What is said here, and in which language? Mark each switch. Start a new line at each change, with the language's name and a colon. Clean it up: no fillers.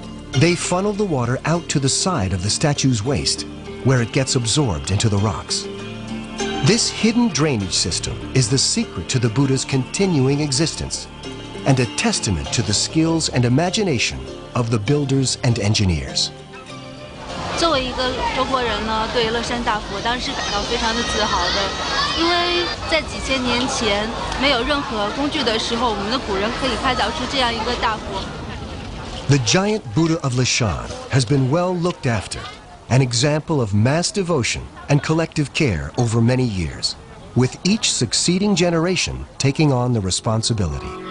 English: They funnel the water out to the side of the statue's waist, where it gets absorbed into the rocks. This hidden drainage system is the secret to the Buddha's continuing existence, and a testament to the skills and imagination of the builders and engineers.
Chinese: 作为一个中国人呢，对乐山大佛当然是感到非常的自豪的，因为在几千年前没有任何工具的时候，我们的古人可以开凿出这样一个大佛。
English: The giant Buddha of Leshan has been well looked after, an example of mass devotion and collective care over many years, with each succeeding generation taking on the responsibility.